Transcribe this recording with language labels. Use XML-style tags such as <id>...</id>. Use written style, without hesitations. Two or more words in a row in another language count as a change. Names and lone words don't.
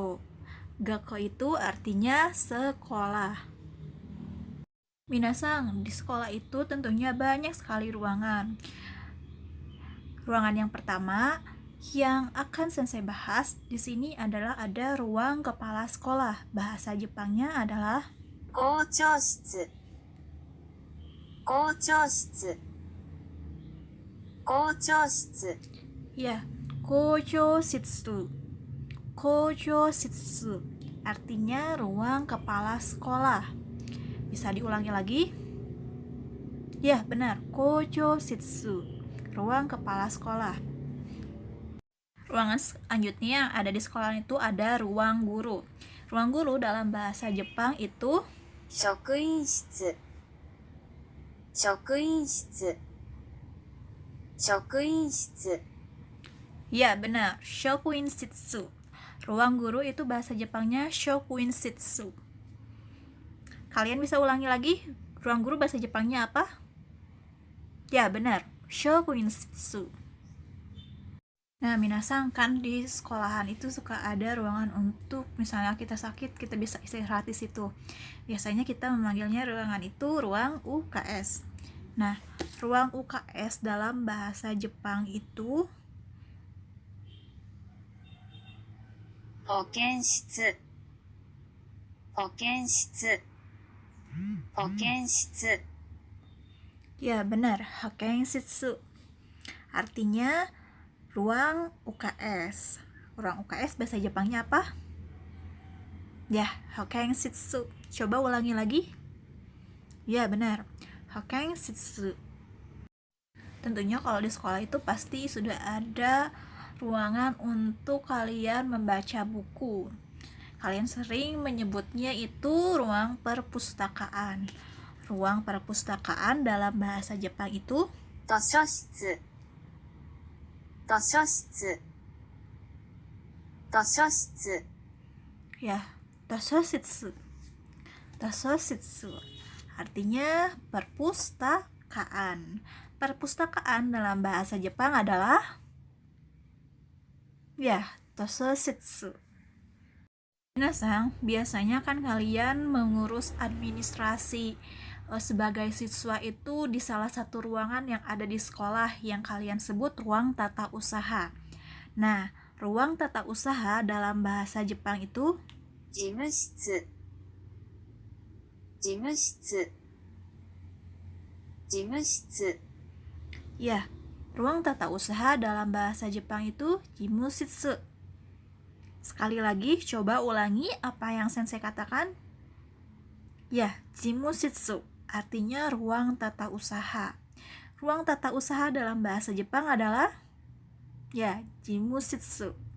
<id>Gakko itu artinya sekolah. Minasang, di sekolah itu tentunya banyak sekali ruangan. Ruangan yang pertama yang akan sensei bahas di sini adalah ada ruang kepala sekolah. Bahasa Jepangnya adalah</id> <ja>校長室。校長室。校長室。</ja> <id>ya,</id> <ja>校長室. 校長室</ja> <id>artinya ruang kepala sekolah. Bisa diulangi lagi? Ya, benar.</id> <ja>校長室,</ja> <id>ruang kepala sekolah. Ruangan selanjutnya yang ada di sekolah itu ada ruang guru. Ruang guru dalam bahasa Jepang itu</id> <ja>職員室。職員室。職員室。</ja> <id>ya, benar.</id> <ja>職員室.</ja> <id>Ruang guru itu bahasa Jepangnya</id> <ja>職員室.</ja> <id>Kalian bisa ulangi lagi? Ruang guru bahasa Jepangnya apa? Ya, benar.</id> <ja>職員室.</ja> <id>Nah, minasang, kan di sekolahan itu suka ada ruangan untuk misalnya kita sakit, kita bisa istirahat di situ. Biasanya kita memanggilnya ruangan itu ruang UKS. Nah, ruang UKS dalam bahasa Jepang itu</id> <ja>保健室。保健室。保健室。</ja> <id>ya, benar, Hokenshitsu. Artinya ruang UKS. Ruang UKS bahasa Jepangnya apa? Ya, Hokenshitsu. Coba ulangi lagi. Ya, benar. Hokenshitsu. Tentunya kalau di sekolah itu pasti sudah ada ruangan untuk kalian membaca buku. Kalian sering menyebutnya itu ruang perpustakaan. Ruang perpustakaan dalam bahasa Jepang itu</id> <ja>図書室。図書室。図書室。</ja> <id>ya, tososhitsu. Tososhitsu artinya perpustakaan. Perpustakaan dalam bahasa Jepang adalah ya, tososhitsu. Minasang, biasanya kan kalian mengurus administrasi sebagai siswa itu di salah satu ruangan yang ada di sekolah yang kalian sebut ruang tata usaha. Nah, ruang tata usaha dalam bahasa Jepang itu</id> <ja>事務室。事務室。事務室。</ja> <id>ya, ruang tata usaha dalam bahasa Jepang itu jimushitsu. Sekali lagi, coba ulangi apa yang sensei katakan. Ya, jimushitsu artinya ruang tata usaha. Ruang tata usaha dalam bahasa Jepang adalah ya, jimushitsu.</id>